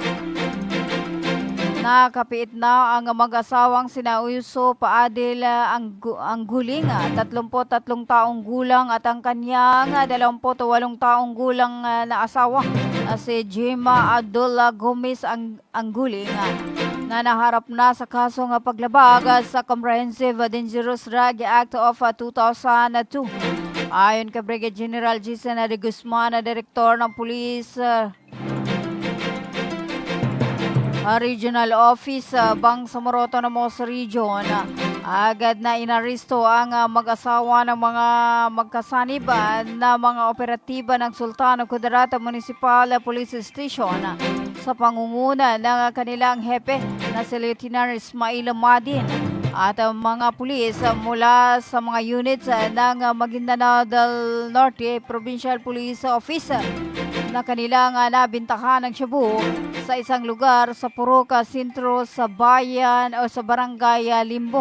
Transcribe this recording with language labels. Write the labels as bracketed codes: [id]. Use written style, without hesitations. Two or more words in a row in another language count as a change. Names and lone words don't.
[tl] nakapiit na ang mag-asawang sina Uyso Paadil Angguling, 33 taong gulang, at ang kanyang 28 taong gulang na asawa si Jima Abdullah Gomez Angguling, na naharap na sa kasong paglabag sa Comprehensive Dangerous Drug Act of 2002. Ayon kay Brigadier General Jason de Guzman, Direktor ng Police Regional Office Bangsamoro Autonomous Region, agad na inaristo ang mag-asawa ng mga magkasanib na mga operatiba ng Sultan Kudarat Municipal Police Station sa pangunguna ng kanilang hepe na si Lieutenant Ismail Madin at mga pulis mula sa mga units ng Maguindanao del Norte Provincial Police Office na kanilang nabintahan ng shabu sa isang lugar sa Puruca Sentro sa bayan o sa Barangay Limbo.